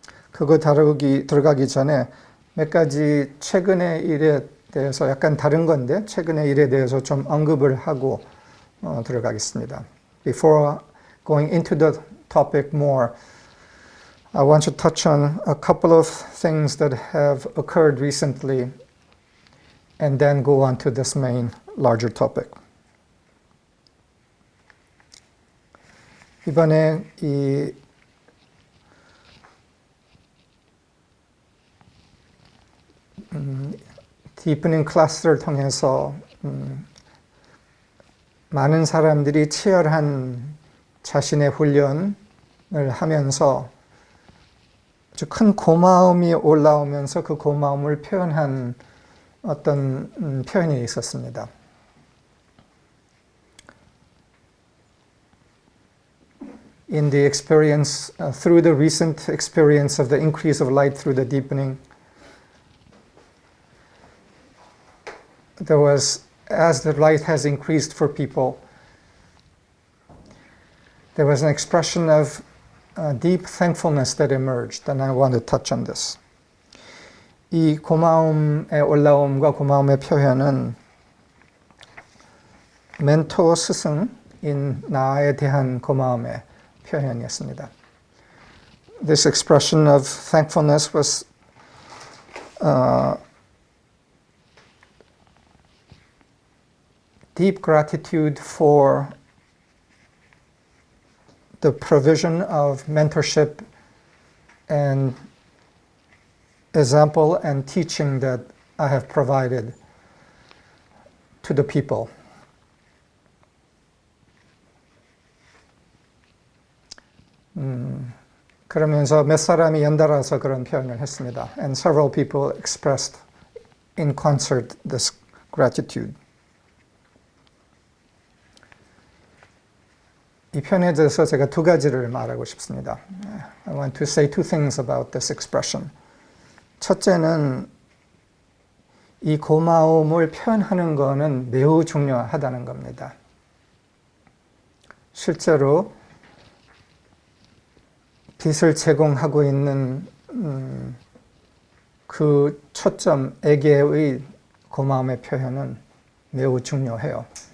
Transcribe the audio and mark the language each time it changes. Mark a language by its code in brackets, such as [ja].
[ko] 그거 들어가기 전에 몇 가지 최근의 일에 대해서 약간 다른 건데 최근의 일에 대해서 좀 언급을 하고 들어가겠습니다. [en] Before going into the topic more, I want to touch on a couple of things that have occurred recently and then go on to this main larger topic. [ko] 이번에 이 디프닝 클래스를 통해서 많은 사람들이 치열한 자신의 훈련을 하면서 아주 큰 고마움이 올라오면서 그 고마움을 표현한 어떤 표현이 있었습니다. [en] In the experience, through the recent experience of the increase of light through the deepening, there was, as the light has increased for people, there was an expression of deep thankfulness that emerged, and I want to touch on this. [ko] 이 고마움의 올라옴과 고마움의 표현은 멘토 스승인 나에 대한 고마움의 표현이었습니다. [en] This expression of thankfulness was deep gratitude for the provision of mentorship and example and teaching that I have provided to the people. [ko] 그러면서 몇 사람이 연달아서 그런 표현을 했습니다. [en] And several people expressed in concert this gratitude. [ko] 이 표현에 대해서 제가 두 가지를 말하고 싶습니다. [en] I want to say two things about this expression. [ko] 첫째는 이 고마움을 표현하는 것은 매우 중요하다는 겁니다. 실제로 빛을 제공하고 있는 그 초점에게의 고마움의 표현은 매우 중요해요.